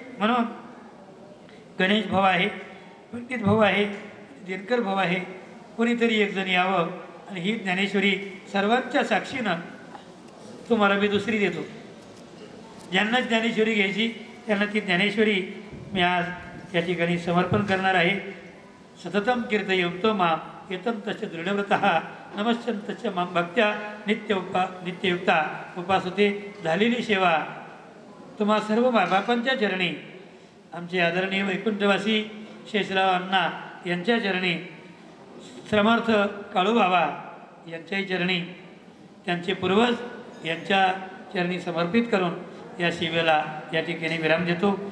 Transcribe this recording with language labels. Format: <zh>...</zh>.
<mr>म्हणून गणेश भाऊ आहे, पंडित भाऊ आहे, दिनकर भाऊ आहे, कोणीतरी एक जण यावं आणि ही ज्ञानेश्वरी सर्वांच्या साक्षीनं तुम्हाला मी दुसरी देतो. ज्यांना ज्ञानेश्वरी घ्यायची त्यांना ती ज्ञानेश्वरी मी आज या ठिकाणी समर्पण करणार आहे.</mr> <sa>सततम कीर्तयन्तो मां येतं तस्य दृढव्रतः नमश्चन्तस्य मां भक्त्या नित्ययुक्ता उपासते.</sa> <mr>झालेली सेवा तुम्हा सर्व मायबापांच्या चरणी, आमचे आदरणीय वैकुंठवासी शेषराव अण्णा यांच्या चरणी, श्रमार्थ काळूबाबा यांच्याही चरणी, त्यांचे पूर्वज यांच्या चरणी समर्पित करून या सेवेला या ठिकाणी विराम देतो.</mr>